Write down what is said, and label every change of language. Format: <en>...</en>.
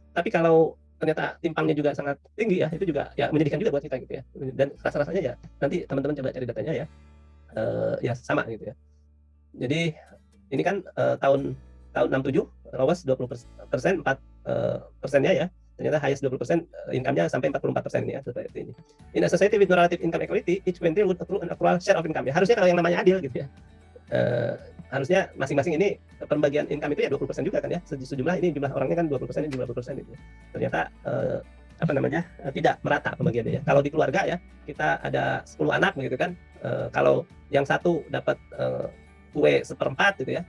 <id>Tapi kalau ternyata timpangnya juga sangat tinggi ya, itu juga ya menyedihkan juga buat kita gitu ya. Dan rasa-rasanya ya nanti teman-teman coba cari datanya ya. Ya sama gitu ya. Jadi ini kan tahun 67 lowas 20%, 4%-nya ya. Ternyata highest 20% income-nya sampai 44% ini ya seperti ini.</id> <en>In a society with no relative income equality, each quintile would accrue an equal share of income.</en> <id>Ya, harusnya kalau yang namanya adil gitu ya. Harusnya masing-masing ini pembagian income itu ya 20% juga kan ya. Sejumlah ini jumlah orangnya kan 20%, ini jumlah 20% itu. Ternyata apa namanya? Tidak merata pembagiannya ya. Kalau di keluarga ya, kita ada 10 anak gitu kan. Kalau yang satu dapat kue 1/4 gitu ya.</id>